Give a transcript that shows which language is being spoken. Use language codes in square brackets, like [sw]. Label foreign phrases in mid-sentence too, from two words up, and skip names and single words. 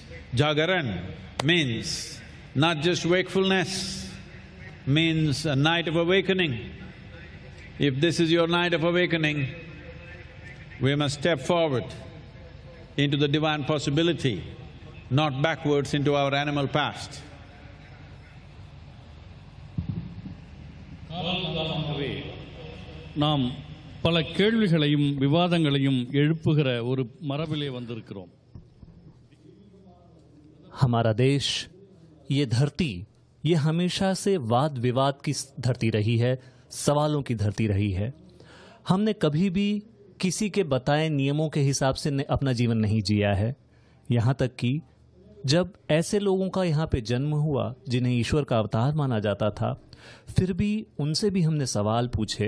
[en] Jagaran means not just wakefulness, means a night of awakening. If this is your night of awakening, we must step forward into the divine possibility, not backwards into our animal past. [ta] நாம் பல கேள்விகளையும் விவாதங்களையும் எழுப்புகிற ஒரு மரபிலே வந்திருக்கிறோம். [hi] हमारा देश, ये धरती, ये हमेशा से वाद विवाद की धरती रही है, सवालों की धरती रही है। हमने कभी भी किसी के बताए नियमों के हिसाब से अपना जीवन नहीं जिया है। यहाँ तक कि जब ऐसे लोगों का यहाँ पे जन्म हुआ जिन्हें ईश्वर का अवतार माना जाता था, फिर भी उनसे भी हमने सवाल पूछे।